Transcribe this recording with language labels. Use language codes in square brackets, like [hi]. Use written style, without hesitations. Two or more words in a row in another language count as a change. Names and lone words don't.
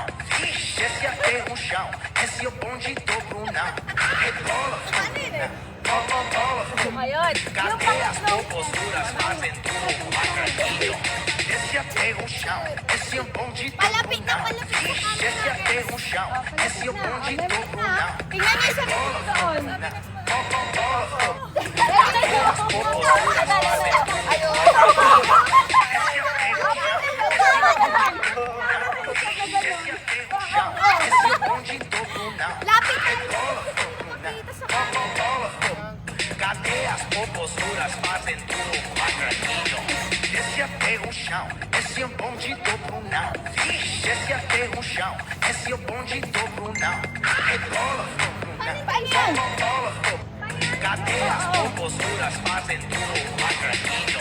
[pt] Desce até o chão, esse é o bonde do Brunão. Rebola, [tl] Ayun. [pt] cadê as popozudas fazem tudo quadradinho. Desce até o chão, esse é o bonde do Brunão. Desce até o chão, esse é o bonde do Brunão. [tl] Tingnan niyo sa video doon. Lapit tayo. [pt] Cadê as popozudas fazem tudo quadradinho. Desce até o chão, esse é o bonde do Brunão. Desce até o chão, esse é o bonde do Brunão. Rebola, cadê as popozudas fazem tudo quadradinho.